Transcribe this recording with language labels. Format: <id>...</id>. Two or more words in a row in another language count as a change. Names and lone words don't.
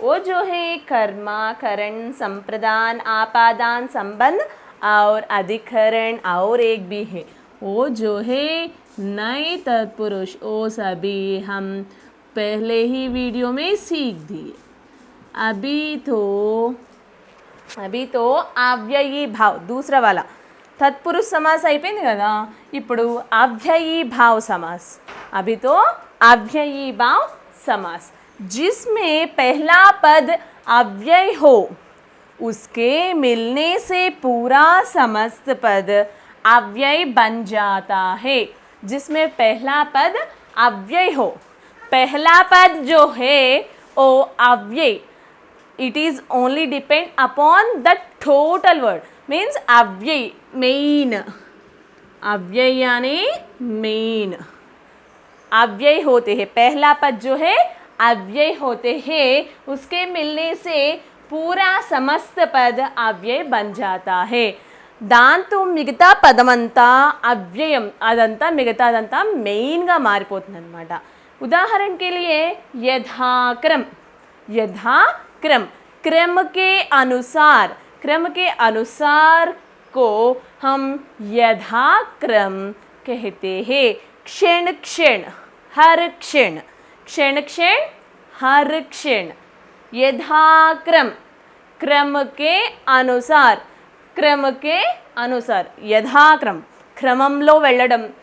<hi>वो जो है कर्मा, करण, संप्रदान, आपादान, संबंध और अधिकरण और एक भी है वो जो है नए तत्पुरुष। वो सभी हम पहले ही वीडियो में सीख दिए। अभी तो अव्ययी भाव दूसरा वाला तत्पुरुष समास</hi> <te>అయిపోయింది కదా, ఇప్పుడు</te> <hi>अव्ययी भाव समास। अभी तो अव्ययी भाव समास जिसमें पहला पद अव्यय हो, उसके मिलने से पूरा समस्त पद अव्यय बन जाता है। जिसमें पहला पद अव्यय हो, पहला पद जो है वो अव्यय,</hi> <en>it is only depend upon the total word, means</en> <hi>अव्यय मेन, अव्यय यानी मेन, अव्यय होते हैं। पहला पद जो है अव्यय होते हैं, उसके मिलने से पूरा समस्त पद अव्यय बन जाता है।</hi> <te>దాంతో మిగతా పదమంతా అవ్యయం, అదంతా మిగతాదంతా మెయిన్గా మారిపోతుంది అనమాట।</te> <hi>उदाहरण के लिए यथाक्रम, यथाक्रम क्रम के अनुसार, क्रम के अनुसार को हम यथाक्रम कहते हैं। क्षण क्षण, हर क्षण, क्षण क्षण हर क्षण, यथाक्रम क्रम के अनुसार, क्रम के अनुसार, यथाक्रम क्रमంలో వెళ్ళడం,</hi>